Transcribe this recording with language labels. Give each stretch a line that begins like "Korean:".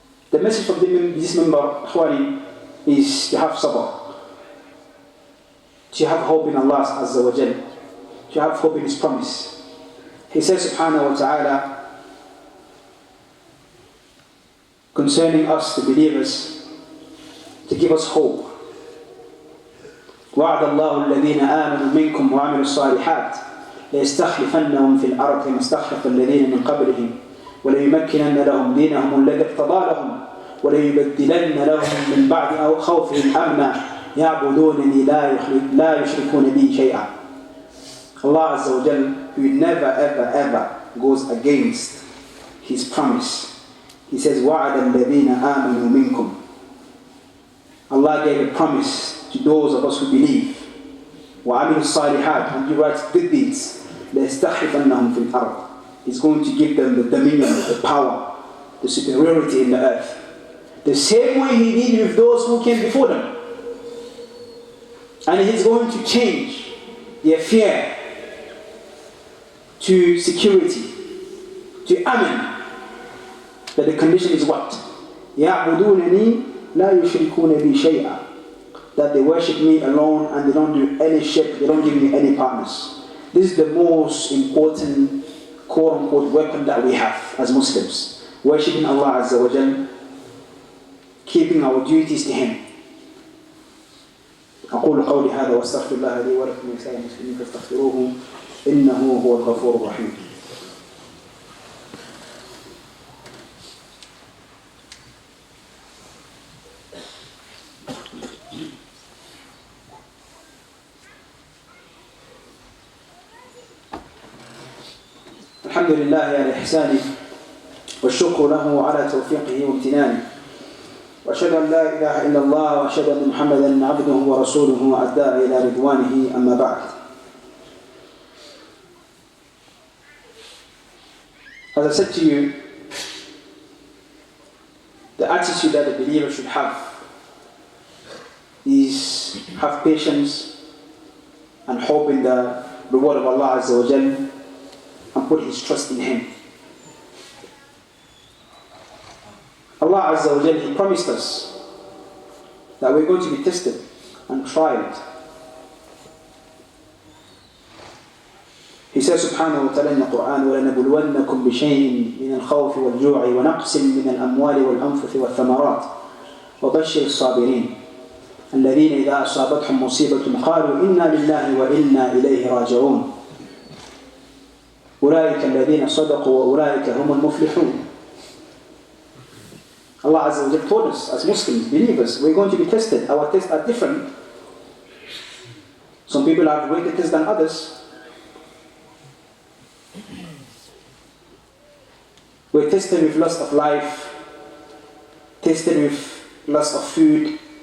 English: The message from this member, Khwani, is to have sabr. To have hope in Allah Azza wa Jal. To have hope in His promise. He says subhanahu wa ta'ala, concerning us, the believers, to give us hope.
Arabic: وعد الله الذين آمنوا منكم وعملوا الصالحات ليستخلفنهم في الأرض كما استخلف الذين من قبلهم وليمكنن لهم دينهم الذي ارتضى لهم وليبدلن لهم من بعد خوفهم أمنا يعبدونني لا يشركون بي شيئا.
English: Allah Azza wa Jal, who never ever goes against His promise. He says,
Arabic: وَعَدَ الَّذِينَ آمَنُوا مِنْكُمْ.
English: Allah gave a promise to those of us who believe.
Arabic: وَعَمِلُوا الصَّالِحَاتِ,
English: and He writes good deeds.
Arabic: لَيَسْتَخْلِفَنَّهُمْ فِي الْأَرْضِ.
English: He's going to give them the dominion, the power, the superiority in the earth. The same way He did with those who came before them. And He's going to change their fear to security, to amen. But the condition is what?
Arabic: يَعْبُدُونَنِي لَا يُشْرِكُونَ بِي شَيْئًا.
English: That they worship me alone and they don't do any shirk, they don't give me any partners. This is the most important quote-unquote weapon that we have as Muslims. Worshipping Allah Azza wa Jal, keeping our duties to Him.
Arabic: أقول قولي هذا واستغفر الله لي ولكم ولسائر المسلمين فاستغفروه إنه هو الغفور الرحيم. الحمد لله على إحسانه والشكر له على توفيقه وامتنانه وأشهد أن لا إله إلا الله وأشهد أن محمدا عبده ورسوله الداعي إلى رضوانه أما بعد.
English: As I said to you, the attitude that the believer should have is have patience and hope in the reward of Allah Azza wa Jal and put his trust in Him. Allah Azza wa Jal, He promised us that we're going to be tested and tried. He says subhanahu wa ta'ala in the Quran,
Arabic: وَلَنَبُلْوَنَّكُمْ بِشَيْءٍ مِنَ الْخَوْفِ وَالْجُوعِ وَنَقْصٍ مِنَ الْأَمْوَالِ وَالْأَنفُسِ وَالثَّمَرَاتِ وَبَشِّرِ الصَّابِرِينَ الَّذِينَ إِذَا أَصَابَتْهُمْ مُصِيبَةٌ قَالُوا إِنَّا لِلَّهِ وَإِنَّا إِلَيْهِ رَاجِعُونَ أُولَٰئِكَ الَّذِينَ صَدَقُوا وَأُولَٰئِكَ هُمُ الْمُفْلِحُونَ.
English: Allah Azza wa Jalla told us, as Muslims, believers, we're going to be tested. Our tests are different. Some people have greater tests than others. We're tested with lust of life, tested with lust of food.